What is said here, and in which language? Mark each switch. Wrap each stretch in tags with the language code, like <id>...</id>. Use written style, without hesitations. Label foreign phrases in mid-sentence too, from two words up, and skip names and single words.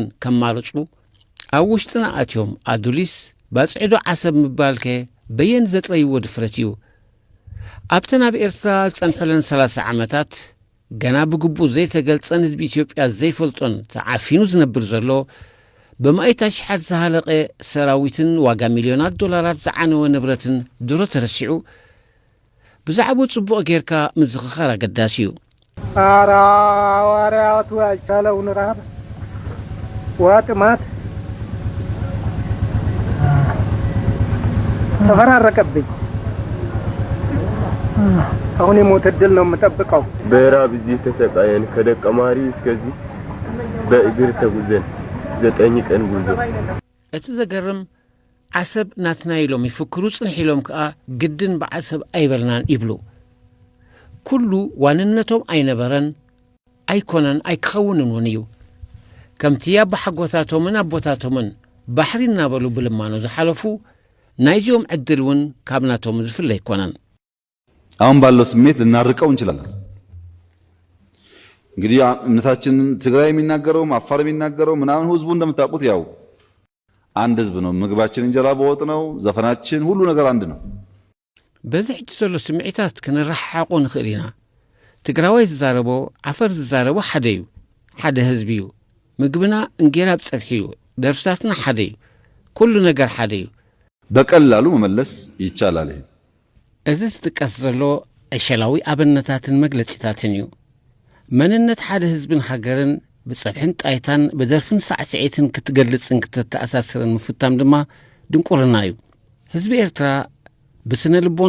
<ti>ከማልጹ ኣብ ውሽጥና ኣትዮም ኣዱሊስ ባጽዒዶ ዓሰብ ምባልከ በየን ዘጥረይዎ ድፍረት እዩ። ኣብተን ኣብ ኤርትራ ዝጸንሐለን 30 ዓመታት ገና ብግቡእ ዘይተገልጸን ህዝቢ ኢትዮጵያ ዘይፈልጦን ተዓፊኑ ዝነብር ዘሎ በማእታ ሽሓት ዝሃለቐ ሰራዊትን ዋጋ ሚልዮናት ዶላራት ዝዓነወ ንብረትን ድሮ ተረሲዑ ብዛዕባ ጽቡቕ ጌርካ ምዝኽኻር ኣገዳሲ እዩ።</ti> <am>ኧረ ዋርያቱ ያልቻለውን ረሃብ ዋጥማት ተፈራረቀብኝ። አሁን የሞት ዕድል ነው የምጠብቀው። በራብ እዚህ ተሰቃየን ከደቀ ማሪ እስከዚህ በእግር ተጉዘን 9 ቀን ጉዞ።</am> <ti>እቲ ዘገርም ዓሰብ ናትና ኢሎም ይፍክሩ ጽንሒሎም ከኣ ግድን ብዓሰብ ኣይበልናን ይብሉ። ኩሉ ዋንነቶም ኣይነበረን ኣይኮነን ኣይክኸውንን እውን እዩ። ከምቲ ኣብ ሓጎታቶምን ኣቦታቶምን ባሕሪ እናበሉ ብልማኖ ዝሓለፉ ናይዚኦም ዕድል እውን ካብ ናቶም ዝፍለ ኣይኮነን።</ti> <am>አሁን ባለው ስሜት ልናርቀው እንችላለን። እንግዲህ እምነታችን ትግራይ የሚናገረው አፋር የሚናገረው ምናምን ህዝቡ እንደምታውቁት ያው አንድ ህዝብ ነው። ምግባችን እንጀራ በወጥ ነው። ዘፈናችን ሁሉ ነገር አንድ ነው።</am> <ti>በዚህ ሕጂ ዘሎ ስምዒታት ክንረሓሓቁ ንኽእል ኢና። ትግራዋይ ዝዛረቦ ዓፈር ዝዛረቦ ሓደ እዩ፣ ሓደ ህዝቢ እዩ። ምግብና እንጌራ ብፀብሒ እዩ፣ ደርፍታትና ሓደ እዩ፣ ኩሉ ነገር ሓደ እዩ።</ti> <am>በቀላሉ መመለስ ይቻላል።</am> <ti>እዚ ዝጥቀስ ዘሎ ዕሸላዊ ኣብነታትን መግለጺታትን እዩ። መንነት ሓደ ህዝብን ሃገርን ብፀብሕን ጣይታን ብደርፍን ሳዕስዒትን ክትገልጽን ክትተኣሳስርን ምፍታም ድማ ድንቁርና እዩ። ህዝቢ ኤርትራ ብስነ ልቦና</ti>